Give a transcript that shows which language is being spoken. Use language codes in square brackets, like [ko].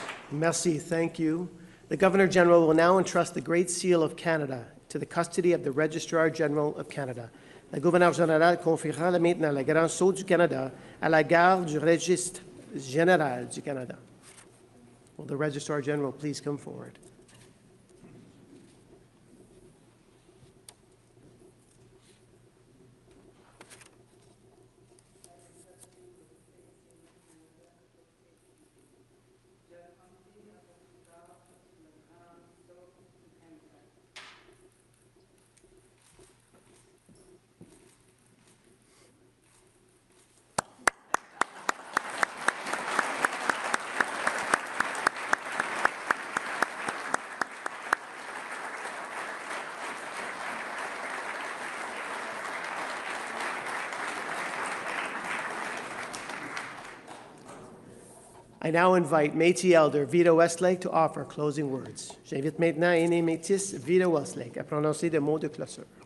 [fr] Merci, [en] thank you. The Governor-General will now entrust the Great Seal of Canada to the custody of the Registrar-General of Canada. [fr] Le Gouverneur général confiera maintenant le Grand Sceau du Canada à la garde du Registre général du Canada. [en] Will the Registrar-General please come forward? I now invite Métis Elder Vito Westlake to offer closing words. [fr] J'invite maintenant Aîné Métis Vito Westlake à prononcer des mots de clôture.